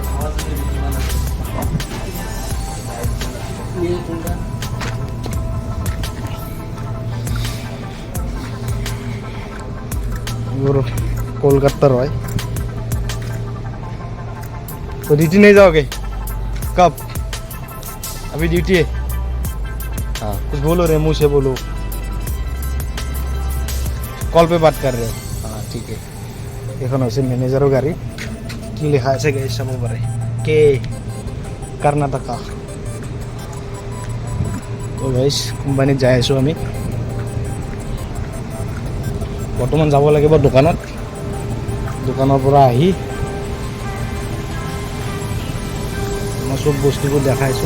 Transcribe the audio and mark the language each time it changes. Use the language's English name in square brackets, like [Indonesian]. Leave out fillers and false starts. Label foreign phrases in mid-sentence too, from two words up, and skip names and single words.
[Hindi] कोलकाता रॉय। तो ड्यूटी नहीं जाओगे कब? अभी ड्यूटी है। हाँ कुछ बोलो रे, मुँह से बोलो, कॉल पे बात कर रहे हो। हाँ ठीक है। [Assamese] এখন হৈছে মেনেজাৰৰ গাড়ী, কি লিখা আছে গাইজ চাব পাৰে, কে কৰ্ণাটকা। তো গাইজ কোম্পানীত যাই আছোঁ আমি। বৰ্তমান যাব লাগিব দোকানত, দোকানৰ পৰা আহি মই চব বস্তুবোৰ দেখাইছোঁ।